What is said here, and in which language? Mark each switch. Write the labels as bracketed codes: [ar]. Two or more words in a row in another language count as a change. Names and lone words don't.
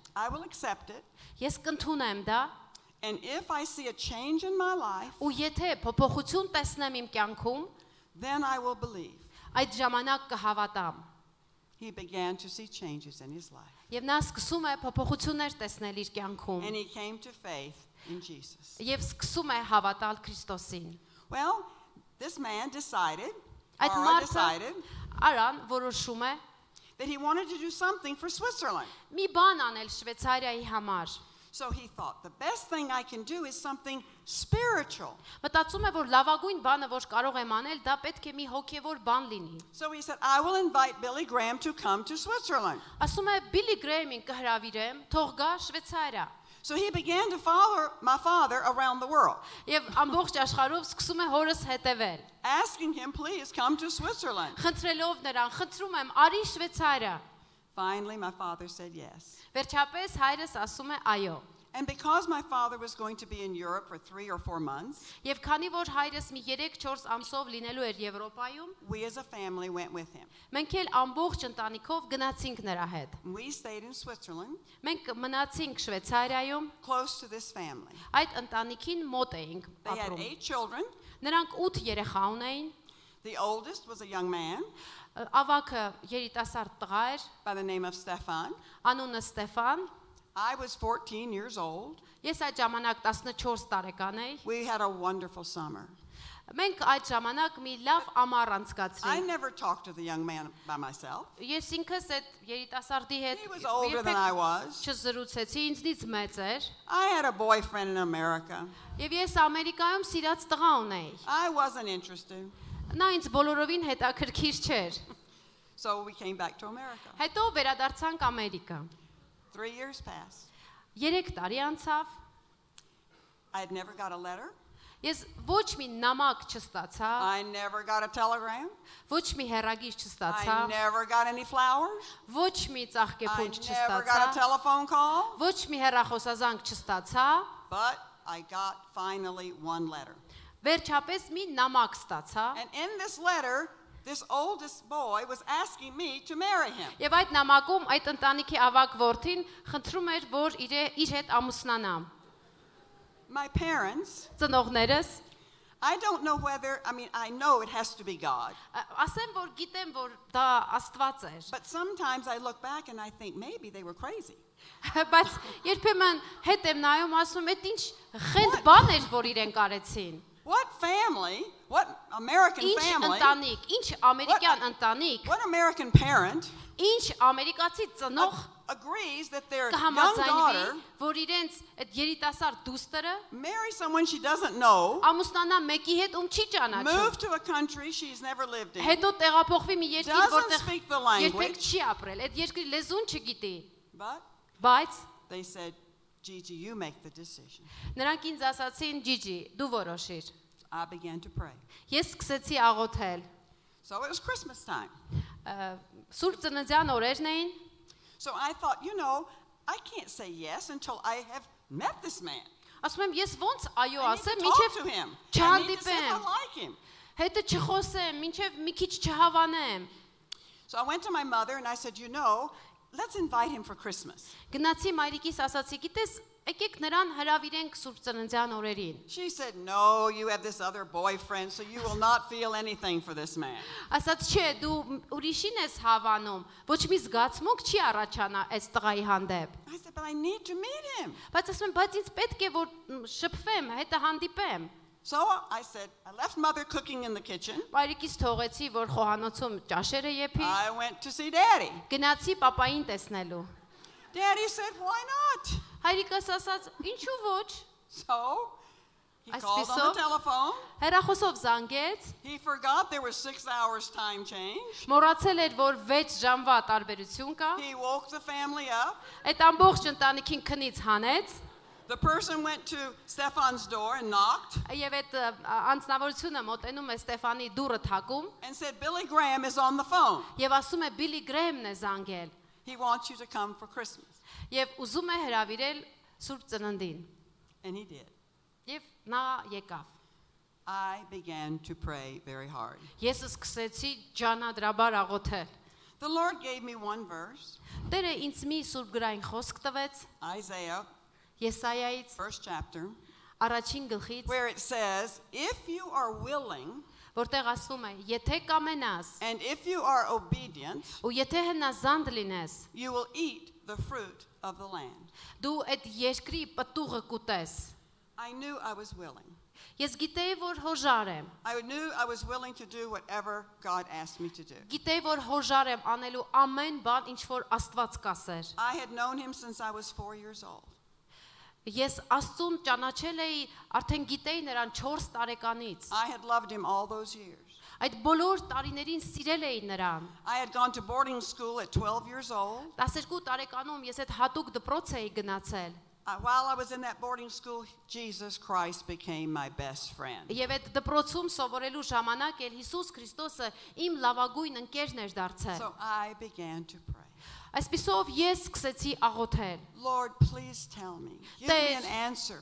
[en] I will accept it. [hy] ես կընդունեմ դա, [en] And if I see a change in my life, [hy] ու եթե փոփոխություն տեսնեմ իմ կյանքում, [en] then I will believe. [hy] այդ ժամանակ կհավատամ։ [en] He began to see changes in his life. [hy] Եվ նա սկսում է փոփոխություններ տեսնել իր կյանքում։ [en] And he came to faith in Jesus. [hy] Եվ սկսում է հավատալ Քրիստոսին։ [en] Well, this man decided, [hy] Այդ Ara մարդը [en] decided, [hy] Արան որոշում է [en] that he wanted to do something for Switzerland. [hy] մի բան անել Շվեյցարիայի համար։ [en] So he thought, the best thing I can do is something spiritual. [hy] Մտածում է, որ լավագույն բանը, որ կարող եմ անել, դա պետք է մի հոգևոր բան լինի։ [en] So he said, I will invite Billy Graham to come to Switzerland. [hy] Ասում է Billy Graham-ին կհրավիրեմ, թող գա Շվեյցարիա։ [en] So he began to follow my father around the world, [hy] Եվ ամբողջ աշխարհով սկսում է հորս հետևել։ [en] asking him, please come to Switzerland. [hy] Խնդրելով նրան, խնդրում եմ, արի Շվեյցարիա։ [en] Finally, my father said yes. [hy] Վերջապես հայրս ասում է այո։ [en] And because my father was going to be in Europe for 3 or 4 months, [hy] Եվ քանի որ հայրս մի 3-4 ամսով լինելու էր Եվրոպայում, [en] we as a family went with him. [hy] մենք էլ ամբողջ ընտանիքով գնացինք նրա հետ։ [en] We stayed in Switzerland, [hy] Մենք մնացինք Շվեյցարիայում, [en] close to this family. [hy] այդ ընտանիքին մոտ էինք [en] They had [hy] ապրում։ [en] 8 children. [hy] Նրանք 8 երեխա ունեին, [en] The oldest was a young man [hy] ավագը երիտասարդ տղա էր, [en] by the name of Stefan. [hy] անունը Ստեֆան։ [en] I was 14 years old. [hy] Ես այդ ժամանակ 14 տարեկան էի։ [en] We had a wonderful summer. [hy] Մենք այդ ժամանակ մի լավ ամառ [en] I [hy] անցկացրինք։ [en] never talked to the young man by myself. [hy] Ես ինքս այդ երիտասարդի հետ [en] He was older than I was. [hy] չզրուցեցի, ինձնից մեծ էր։ [en] I had a boyfriend in America. [hy] Եվ ես Ամերիկայում սիրած տղա ունեի։ [en] I wasn't interested. [hy] Նա ինձ բոլորովին հետաքրքիր չէր։ [en] So we came back to America. [hy] Հետո վերադարձանք Ամերիկա։ [en] 3 years passed. [hy] 3 տարի անցավ։ [en] I had never got a letter. [hy] Ես ոչ մի նամակ չստացա, [en] I never got a telegram. [hy] ոչ մի հեռագիր չստացա, [en] I never got any flowers. [hy] ոչ մի [en] I [hy] ծաղկեփունջ [en] never got a [hy] չստացա, [en] telephone call. [hy] ոչ մի հեռախոսազանգ չստացա, [en] But I got finally one letter. [hy] վերջապես մի նամակ ստացա։ [en] And in this letter, this oldest boy was asking me to marry him. [hy] Եվ այդ նամակում այդ ընտանիքի ավագ որդին խնդրում էր, որ իր հետ ամուսնանամ։ [en] My parents, [hy] Ծնողներս, [en] I don't know whether, I know it has to be God. [hy] ասեմ, որ գիտեմ, որ դա Աստված էր։ [en] But sometimes I look back and I think maybe they were crazy. [hy] Բայց երբեմն հետ եմ նայում, ասում եմ, ինչ խենթ բան էր, որ իրենք արեցին։ [en] What family, what American [hy] Ինչ [en] family, [hy] ընտանիք, ինչ ամերիկյան ընտանիք, [en] what American parent [hy] ինչ ամերիկացի ծնող [en] agrees that their young [hy] կհամաձայնվի, [en] daughter [hy] որ իրենց այդ երիտասարդ դուստրը [en] marry someone she doesn't know, [hy] ամուսնանա մեկի հետ, ում չի ճանաչում։ [en] move to a country she's never lived in, [hy] Հետո տեղափոխվի մի երկիր, [en] doesn't [hy] որտեղ [en] speak the [hy] երբեք [en] language, [hy] չի ապրել, այդ երկրի լեզուն չգիտի։ [en] but [hy] Բայց [en] they said, Ջիջի, you make the decision. [hy] նրանք ինձ ասացին, Ջիջի, դու որոշիր։ [en] I began to pray. [hy] Ես սկսեցի աղոթել։ [en] So it was Christmas time. [hy] Սուրբ ծննդյան օրերն էին։ [en] So I thought, I can't say yes until I have met this man. [hy] Ասում եմ, ես ոնց այո [en] I need [hy] ասեմ, [en] to talk to [hy] մինչև [en] him. I need to see if [hy] չհանդիպեմ, [en] I like him. [hy] հետը չխոսեմ, մինչև մի քիչ չհավանեմ։ [en] So I went to my mother and I said, let's invite him for Christmas. [hy] Գնացի մայրիկիս ասացի, գիտես, Եկեք նրան հրավիրենք Սուրբ Ծննդյան օրերին։ [en] She said, no, you have this other boyfriend, so you will not feel anything for this man. [hy] Ասաց չէ, դու ուրիշին ես հավանում, ոչ մի զգացմունք չի առաջանա այս տղայի հանդեպ։ [en] I said, but I need to meet him. [hy] Բայց ասում եմ, բայց ինձ պետք է որ շփվեմ, հետը հանդիպեմ։ [en] So I said, I left mother cooking in the kitchen. [hy] Մայրիկից թողեցի, որ խոհանոցում ճաշերը եփի։ [en] I went to see daddy. [hy] Գնացի պապային տեսնելու։ [en] Daddy said, why not? [hy] Հայրիկս ասաց, ինչու ոչ։ [en] So he called on the telephone. [hy] Հեռախոսով զանգեց։ [en] He forgot there was 6 hours time change. [hy] Մոռացել էր, որ 6 ժամվա տարբերություն կա։ [en] He woke the family up. [hy] Այդ ամբողջ ընտանիքին քնից հանեց։ [en] The person went to Stefan's door and knocked [hy] Եվ այդ անձնավորությունը մոտենում է Ստեֆանի դուռը թակում [en] and said, Billy Graham is on the phone. [hy] եւ ասում է Բիլի Գրեհմն է զանգել [en] He wants you to come for Christmas. [hy] եւ ուզում է հրավիրել Սուրբ Ծննդին [en] And he did. [hy] եւ նա եկավ [en] I began to pray very hard. [hy] Ես սկսեցի ջանադրաբար աղոթել [en] The Lord gave me one verse, [hy] Տերը ինձ մի սուրբ գրային խոսք տվեց [en] Isaiah, [hy] Եսայայից [en] first chapter, [hy] առաջին գլխից [en] where it says, if you are willing [hy] որտեղ ասվում է եթե կամենաս [en] and if you are obedient, [hy] ու եթե հնազանդ լինես [en] you will eat the fruit of the land. [hy] դու այդ երկրի պտուղը կուտես [en] I knew I was willing. [hy] Ես գիտեի որ հոժար եմ [en] I knew I was willing to do whatever God asked me to do. [hy] Գիտեի որ հոժար եմ անելու ամեն բան ինչ որ Աստված կասեր [en] I had known him since I was 4 years old. [hy] Ես Աստծուն ճանաչել էի արդեն գիտեի նրան 4 տարեկանից [en] I had loved him all those years. [hy] Այդ բոլոր տարիներին սիրել էի նրան [en] I had gone to boarding school at 12 years old. [hy] 12 տարեկանում ես այդ հատուկ դպրոց էի գնացել [en] While I was in that boarding school, Jesus Christ became my best friend. [hy] Եվ այդ դպրոցում սովորելու ժամանակ էլ Հիսուս Քրիստոսը իմ լավագույն ընկերն էր դարձել [en] So I began to pray. [hy] Այսպիսով ես սկսեցի աղոթել [en] Lord, please tell me. Give me an answer.